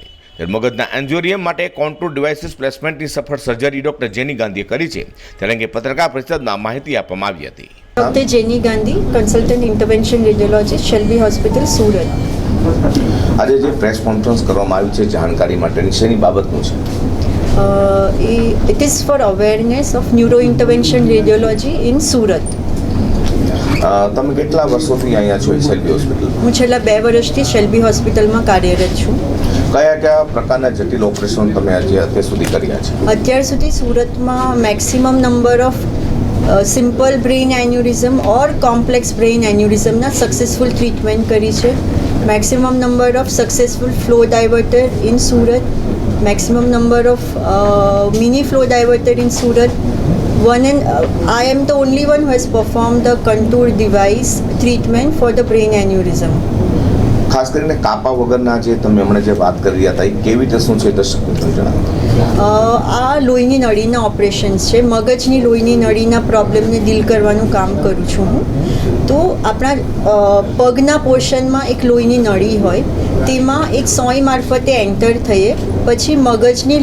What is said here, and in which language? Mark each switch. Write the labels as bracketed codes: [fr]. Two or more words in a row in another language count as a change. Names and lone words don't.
[gu] ત્યારે મગજના એન્જિયોગ્રામ માટે [en] contour devices placementની [gu] સફળ સર્જરી ડૉક્ટર જેની ગાંધીએ કરી છે, ત્યારે અંગે પત્રકાર પરિષદમાં માહિતી આપવામાં આવી હતી। [en] Doctor Jeni Gandhi, consultant intervention radiologist, Shelby Hospital, Surat. [gu] આજે જે પ્રેસ કોન્ફરન્સ કરવામાં આવી છે જાણકારી માટેની, શેની બાબતનું છે? [en] It is for awareness of neuro intervention radiology in Surat. [gu] તમે કેટલા વર્ષોથી અહીંયા છો શેલ્બી હોસ્પિટલ? હું છેલ્લા 2 વર્ષથી શેલ્બી હોસ્પિટલમાં કાર્યરત છું। કયા કયા પ્રકારના જટિલ ઓપરેશન તમે આજે અત્યાર સુધી કર્યા છે? અત્યાર સુધી સુરતમાં [en] maximum number of simple brain aneurysm or complex brain aneurysmના successful treatment [gu] કરી છે। [en] maximum number of successful flow diverter in Surat, maximum number of mini flow diverter in Surat. I am the only one who has performed the contour device treatment for the brain aneurysm. [gu] ખાસ કરીને કાપા વગરના જે તમે હમણાં જે વાત કરી રહ્યા હતા એ કેવી રીતે શું છે દર્શક મિત્રોને જણાવો। આ લોહીની નળીના ઓપરેશન્સ છે। મગજની લોહીની નળીના પ્રોબ્લેમને ડીલ કરવાનું કામ કરું છું હું। તો આપણા પગના પોર્શનમાં એક લોહીની નળી હોય, તેમાં એક સોય મારફતે એન્ટર થઈએ, પછી મગજની